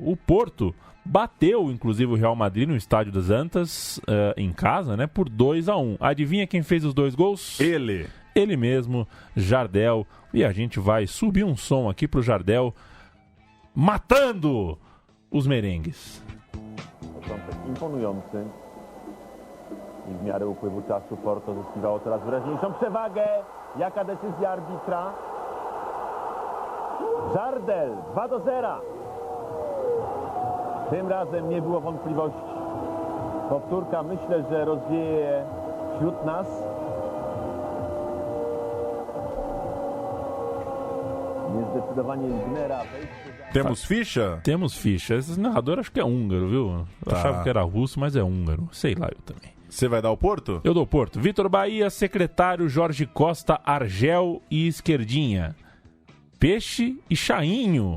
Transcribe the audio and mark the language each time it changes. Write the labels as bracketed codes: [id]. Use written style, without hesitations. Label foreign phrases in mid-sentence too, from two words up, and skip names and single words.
[pt] O Porto bateu, inclusive, o Real Madrid no Estádio das Antas, em casa, né? Por 2-1. Adivinha quem fez os 2 gols? Ele mesmo, Jardel. E a gente vai subir um som aqui pro Jardel matando os merengues. [pl] Imponujący i w miarę upływu czasu Porto zyskiwało coraz wyraźniejszą przewagę. Jaka decyzja arbitra? Jardel 2-0. Tym razem nie było wątpliwości. Powtórka, myślę, że rozwieje wśród nas. Niezdecydowanie Gnera. [pt] Temos ficha? Temos ficha. Esse narrador acho que é húngaro, viu? Achava que era russo, mas é húngaro. Sei lá, eu também. Você vai dar o Porto? Eu dou o Porto. Vitor Bahia, secretário Jorge Costa, Argel e Esquerdinha. Peixe e Chainho.